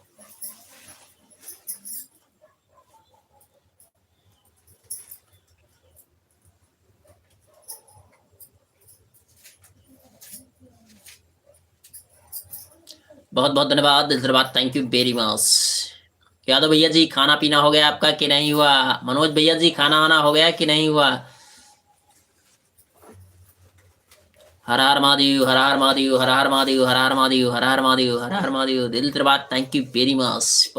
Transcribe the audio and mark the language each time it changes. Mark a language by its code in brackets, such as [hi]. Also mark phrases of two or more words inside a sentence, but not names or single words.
[hi] बहुत बहुत धन्यवाद, दिल से बात, [en] thank you very much. [hi] यादव भैया जी खाना पीना हो गया आपका कि नहीं हुआ? मनोज भैया जी खाना वाना हो गया कि नहीं हुआ? हर हर महादेव, हर हर महादेव, हर हर महादेव, हर हर महादेव, हर हर महादेव, हर हर महादेव, दिल से बात, [en] thank you very much.